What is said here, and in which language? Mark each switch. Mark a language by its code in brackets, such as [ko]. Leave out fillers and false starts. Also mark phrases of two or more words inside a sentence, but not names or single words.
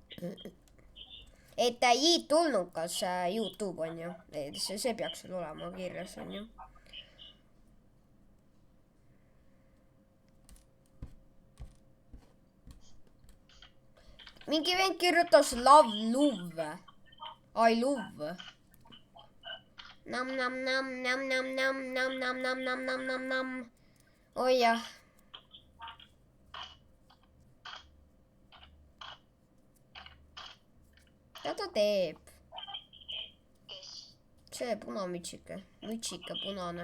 [et] Et i-tulnukas YouTube on ju, see peaks sul olema kirjas on ju. Mingi vend kirjutas love. [en] I love. Nam. [et] Oi jah. Mida ta teeb? Kes? See punamütsike. Mütsike punane.